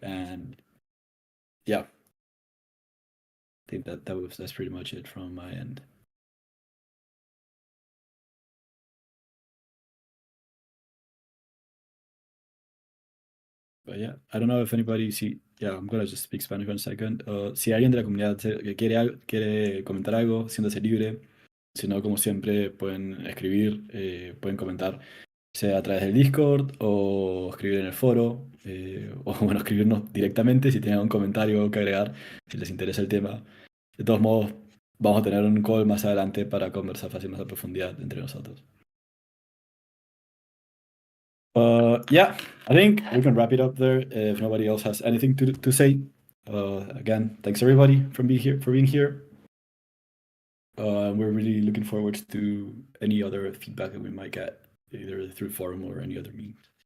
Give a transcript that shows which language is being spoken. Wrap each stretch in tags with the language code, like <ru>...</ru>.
<en>And yeah, I think that's pretty much it from my end. But yeah, I don't know if anybody I'm gonna just speak Spanish one second.</en> <es>Si alguien de la comunidad que quiere comentar algo, siéntase libre. Si no, como siempre, pueden escribir, pueden comentar, sea a través del Discord o escribir en el foro, o bueno, escribirnos directamente si tienen un comentario que agregar, si les interesa el tema. De todos modos, vamos a tener un call más adelante para conversar fácil más a profundidad entre nosotros.</es> <en>Yeah, I think we can wrap it up there if nobody else has anything to say. Again, thanks everybody for being here. We're really looking forward to any other feedback that we might get, either through forum or any other means.</en>